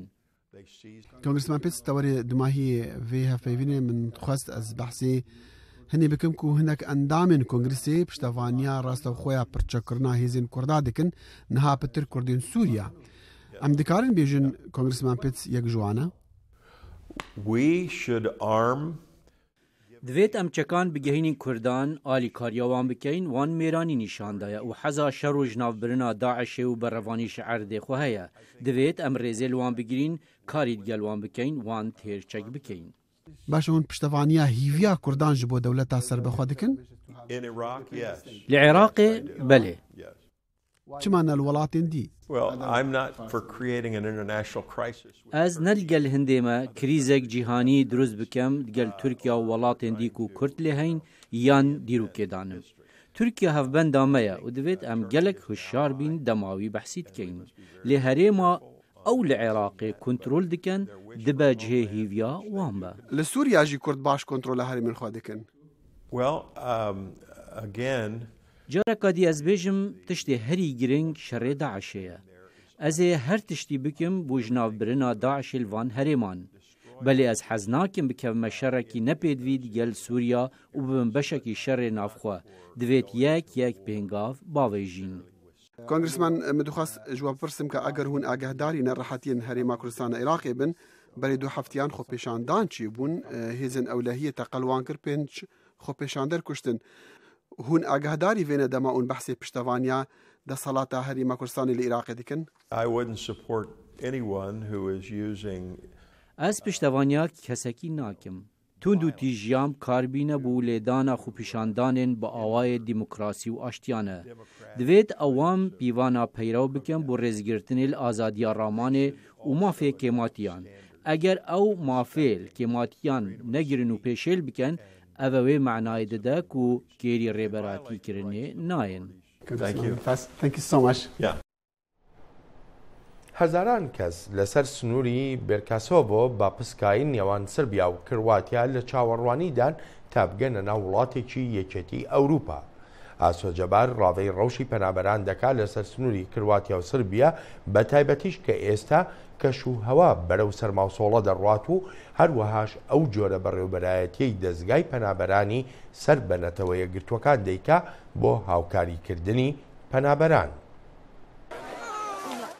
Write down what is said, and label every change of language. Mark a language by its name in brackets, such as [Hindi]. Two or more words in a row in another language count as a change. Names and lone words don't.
[Kurdish] Kongressman Pitts tewarê dimahiyê vê hevpeyvînê min xwest ez behsê hinê bikim ku hinek endamên Kongresê piştevaniya rastexweya pirçekirina hêzên Kurda dikin niha pitir Kurdên Sûriya. Em dikarin bêjin Kongressman Pitts yek ji wan e? [English] We should arm. [Kurdish] Divêt em çekan bigehînên Kurdan alîkariya wan bikeyn, wan mêranî nîşan daye û heza şer û ji navbirina Daişê û berrevanî ji erdê xwe heye. Divêt em rêzê li wan bigirîn, karî digel wan bikeyn, wan têrçek bikeyn. Baş hûn piştevaniya hîviya Kurdan ji bo dewleta serbexwe dikin? [English] In Iraq, yes. [Kurdish] Li Iraqê belê. Çima ne li welatên dî? [English] Well, I'm not for creating an international crisis. [Kurdish] Ez ne digel hindê me krîzek cîhanî dirûst bikem digel Tirkiya û welatên dî ku Kurd lê heyn yan dîrokê danim. Tirkiya hevbenda me ye û divêt em gelek hişyar bîn dema wî behsî dikeyn. Lê herêma ew li Iraqê kontrol dikin dibe cihê hîviya wan be. Li Sûriya jî Kurd baş kontrola herêmên xwe dikin. [English] Well, again, [Kurdish] Careka dî ez bêjim tiştê herî giring şerê Daişê ye. Ez ê her tiştî bikim bû ji navbirina Daişê li van herêman. Belê ez hez nakim bikevme şerekî nepêdivî digel Sûriya û bibim beşekî şerê navxwe. Divêt yek pêngav bavêjîn. Kongressman min dixwast ji we pirsim ka eger hûn agehdarî nerahetiyên herêma Kurdistana Iraqê bin, berê du heftiyan xwepêşandan çî bûn, hêzên ewlehiyê te qelwan kir pênc xwepêşander kuştin. Hûn agehdarî vê ne dema ûn behsê piştevaniya desalata herêma Kurdistanê li Iraqê dikin? [English] I wouldn't support anyone who is using. [Kurdish] Ez piştevaniya kesekî nakim. Tund û tîjiyam karbîne bû lêdana xwepêşandanên bi awayê demokrasî û aştiyane. Divêt ewan pîvana peyrew bikin bû rêzgirtinê li azadiya ramanê û mafê kêmatiyan. Eger ew mafê li kêmatiyan negirin û pêşêl bikin, ev wê menayê dide ku kêrî rêberatîkirinê nayên. [English] Thank you so much. Yeah. [Central Kurdish] هەزاران کەس لەسەر سنووری بێرکاسۆڤۆ با پسکایی نێوان سربیا و کرواتیا لە چاوەڕوانیدان تا بگەنە ناو وڵاتێکی یەکێتی ئەوروپا. ئاسۆجەبار ڕاوەی ڕەوشی پەنابەران دەکات لەسەر سنووری کرواتیا و سربیا بە تایبەتیش کە ئێستا کەش و هەوا بەرەو سەرماوسۆڵە دەڕوات و هەروەهاش ئەو جۆرە بەڕێوەبەرایەتیەی دەستگای پەنابەرانی سەر بەنەتەوە یەکگرتوەکان دەیکا بۆ هاوکاریکردنی پەنابەران.